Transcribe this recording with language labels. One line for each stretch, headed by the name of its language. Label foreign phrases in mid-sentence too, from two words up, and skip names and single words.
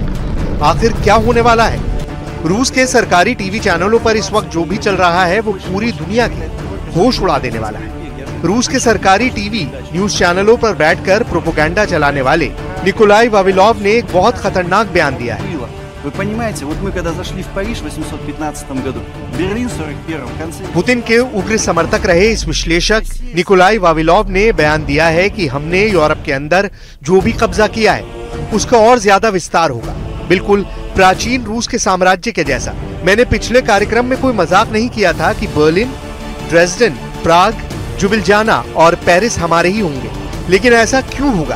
Hindi: आखिर क्या होने वाला है? रूस के सरकारी
English: TV channels
Hindi: पर इस वक्त जो भी चल रहा है वो पूरी दुनिया की होश उड़ा देने वाला है। रूस के सरकारी
English: TV news channels
Hindi: पर बैठकर प्रोपेगेंडा चलाने वाले निकोलाई वाविलोव ने एक बहुत खतरनाक बयान दिया है।
Russian: Вы понимаете, вот мы когда зашли в Париж в 815 году, Берлин в 41 в конце.
Hindi: पुतिन के उग्र समर्थक रहे इस विश्लेषक निकोलाई वाविलोव ने बयान दिया है कि हमने यूरोप के अंदर जो भी कब्जा किया है उसका और ज्यादा विस्तार होगा, बिल्कुल प्राचीन रूस के साम्राज्य के जैसा। मैंने पिछले कार्यक्रम में कोई मजाक नहीं किया था कि बर्लिन, ड्रेसडन, प्राग, जुबिलजाना और पेरिस हमारे ही होंगे, लेकिन ऐसा क्यों होगा?